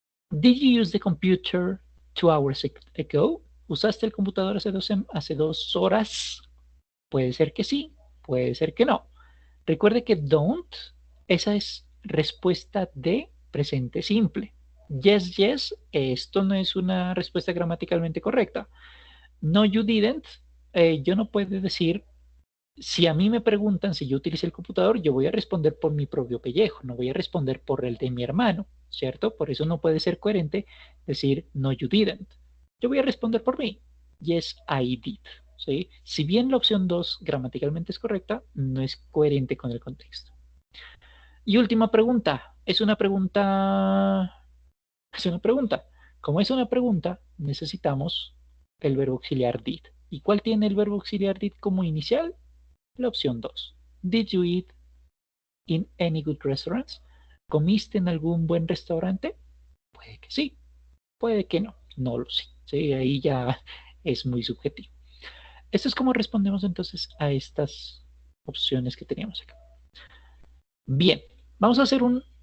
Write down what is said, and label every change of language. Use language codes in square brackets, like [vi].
[en] Did you use the computer 2 hours ago? [es] ¿Usaste el computador hace 2 horas? Puede ser que sí, puede ser que no. Recuerde que don't, esa es respuesta de presente simple. Yes, yes, esto no es una respuesta gramaticalmente correcta. [en] No, you didn't, [es] yo no puedo decir, si a mí me preguntan si yo utilicé el computador, yo voy a responder por mi propio pellejo, no voy a responder por el de mi hermano, ¿cierto? Por eso no puede ser coherente decir, no, [en] you didn't. [es] Yo voy a responder por mí. [en] Yes, I did. [es] ¿Sí? Si bien la opción 2 gramaticalmente es correcta, no es coherente con el contexto. Y última pregunta. Es una pregunta. Es una pregunta. Como es una pregunta, necesitamos el verbo auxiliar did. ¿Y cuál tiene el verbo auxiliar did como inicial? La opción 2. [en] Did you eat in any good restaurants? [es] ¿Comiste en algún buen restaurante? Puede que sí, puede que no. No lo sé. ¿Sí? Ahí ya es muy subjetivo. Esto es como respondemos entonces a estas opciones que teníamos acá. Bien, vamos a hacer un...